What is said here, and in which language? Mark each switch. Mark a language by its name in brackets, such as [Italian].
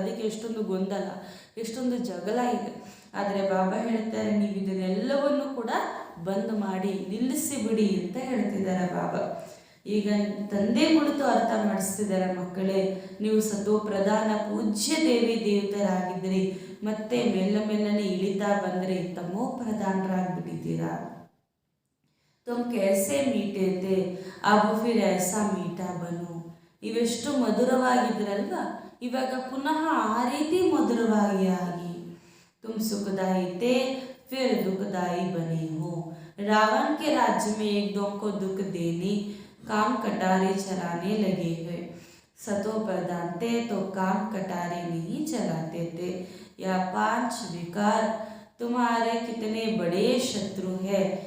[Kannada] ಅದಕ್ಕೆ ಎಷ್ಟೊಂದು ಗೊಂದಲ, ಎಷ್ಟೊಂದು ಜಗಳ ಇದೆ. ಆದರೆ ಬಾಬಾ ಹೇಳ್ತಾರೆ, ನೀವು ಇದನ್ನೆಲ್ಲವನ್ನು ಕೂಡ ಬಂದ್ ಮಾಡಿ ನಿಲ್ಲಿಸಿ ಬಿಡಿ ಅಂತ ಹೇಳ್ತಿದ್ದಾರೆ ಬಾಬಾ. ಈಗ ತಂದೆ ಕುಳಿತು ಅರ್ಥ ಮಾಡಿಸ್ತಿದ್ದಾರೆ, ಮಕ್ಕಳೇ ನೀವು ಸತೋ ಪ್ರಧಾನ ಪೂಜ್ಯ ದೇವಿ ದೇವತರಾಗಿದ್ದೀರಿ, ಮತ್ತೆ ಮೆಲ್ಲನೆ ಇಳಿತಾ ಬಂದರೆ ತಮೋ ಪ್ರಧಾನರಾಗ್ಬಿಟ್ಟಿದ್ದೀರಾ. [Hindi] ತುಮ್ कैसे मीठे थे अब फिर ऐसा मीठा बनो. [Kannada] ಇವೆಷ್ಟು ಮಧುರವಾಗಿದ್ರಲ್ವಾ, ಇವಾಗ ಪುನಃ ಆ ರೀತಿ ಮಧುರವಾಗಿ ಆಗಿ. [Hindi] तुम सुखदाई थे फिर दुखदाई बने हो. रावण के राज्य में एक दो को दुख देने काम कटारे चलाने लगे हैं. सतो प्रधान थे तो काम कटारे नहीं चलाते थे. यह 5 विकार तुम्हारे कितने बड़े शत्रु है.